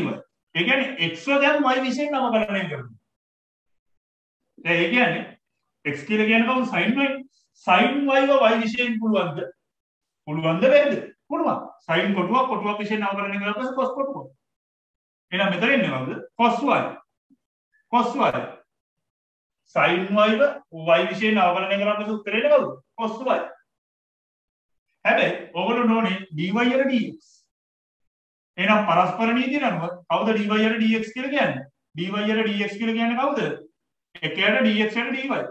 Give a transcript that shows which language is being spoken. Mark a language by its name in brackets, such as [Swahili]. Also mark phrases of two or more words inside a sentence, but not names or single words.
[Sinhala] ඒ කියන්නේ x දැන් y විශේෂ නමකරණය කරනවා. දැන් ඒ කියන්නේ x කියලා කියන්නේ කවුද sin y. sin y ව y විශේෂයෙන් පුළුවන්ද? පුළුවන්ද බැරිද? පුළුවන්. sin කොටුවක් විශේෂ නමකරණය කරලා පස්සේ cos කොටුවක්. එහෙනම් මෙතන ඉන්නේ කවුද? cos y. cos y. sin y ව y විශේෂ නමකරණය කරලා පස්සේ උත්තරේ එන්නේ කවුද? cos y. හැබැයි ඕගොල්ලෝ නෝනේ dy යට dx. එහෙනම් පරස්පර නීතිය අනුව කවුද dy යට dx කියලා කියන්නේ? dy යට dx කියලා කියන්නේ කවුද? එකයට dx යට dy.